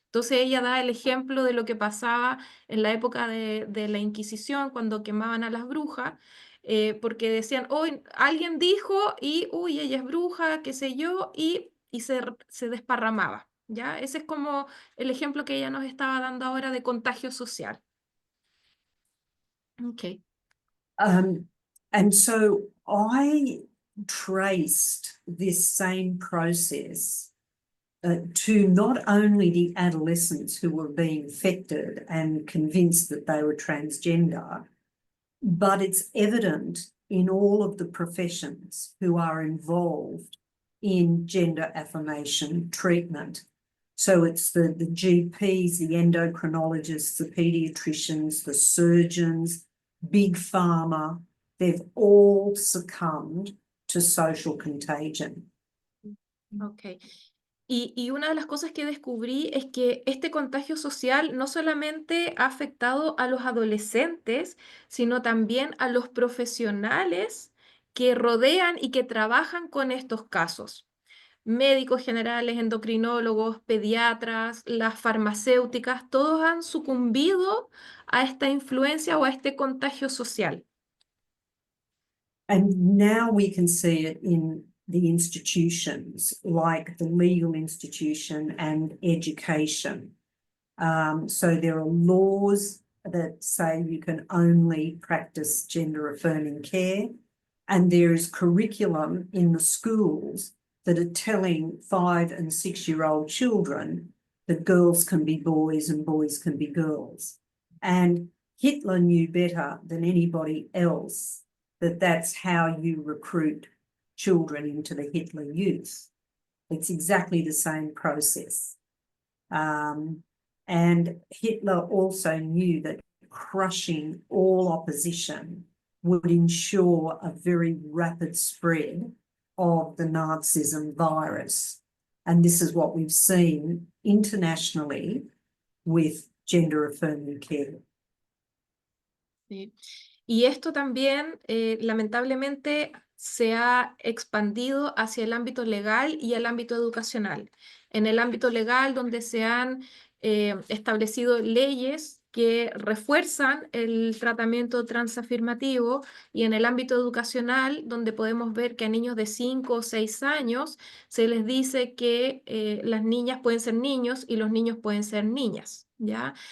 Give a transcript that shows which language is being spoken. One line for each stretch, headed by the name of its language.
Spanish: Entonces ella da el ejemplo de lo que pasaba en la época de la Inquisición, cuando quemaban a las brujas, porque decían, hoy alguien dijo y, uy, ella es bruja, qué sé yo, y se desparramaba, ¿ya? Ese es como el ejemplo que ella nos estaba dando ahora de contagio social. Ok.
English: And so I traced this same process to not only the adolescents who were being affected and convinced that they were transgender, but it's evident in all of the professions who are involved in gender affirmation treatment. So it's the GPs, the endocrinologists, the paediatricians, the surgeons, big pharma, they've all succumbed to social contagion. Ok.
Spanish: Y una de las cosas que descubrí es que este contagio social no solamente ha afectado a los adolescentes, sino también a los profesionales que rodean y que trabajan con estos casos. Médicos generales, endocrinólogos, pediatras, las farmacéuticas, todos han sucumbido a esta influencia o a este contagio social.
English: And now we can see it in the institutions, like the legal institution and education. So there are laws that say you can only practice gender affirming care, and there is curriculum in the schools that are telling 5 and 6-year-old children that girls can be boys and boys can be girls. And Hitler knew better than anybody else that that's how you recruit children into the Hitler Youth. It's exactly the same process. And Hitler also knew that crushing all opposition would ensure a very rapid spread of the Nazism virus. And this is what we've seen internationally with gender affirming care.
Spanish: Sí. Y esto también, lamentablemente, se ha expandido hacia el ámbito legal y el ámbito educacional. En el ámbito legal, donde se han establecido leyes que refuerzan el tratamiento transafirmativo, y en el ámbito educacional, donde podemos ver que a niños de 5 o 6 años se les dice que las niñas pueden ser niños y los niños pueden ser niñas, ¿ya?